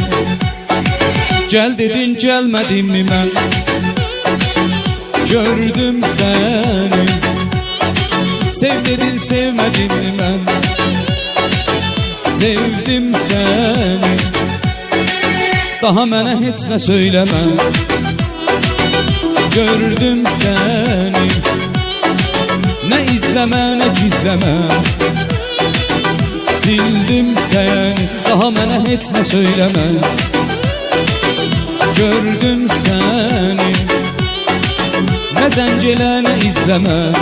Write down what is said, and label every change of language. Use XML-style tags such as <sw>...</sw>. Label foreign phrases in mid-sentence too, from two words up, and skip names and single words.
<tr>Gel dedin gelmedim mi ben? Gördüm seni. Sev dedin sevmedim mi ben? Sevdim seni.</tr> <az>Daha mənə heç nə söyləmə. Gördüm səni, nə izləmə, nə gizləmə. Sildim səni, daha mənə heç nə söyləmə. Gördüm səni, nə zəng elə, nə izləmə.</az>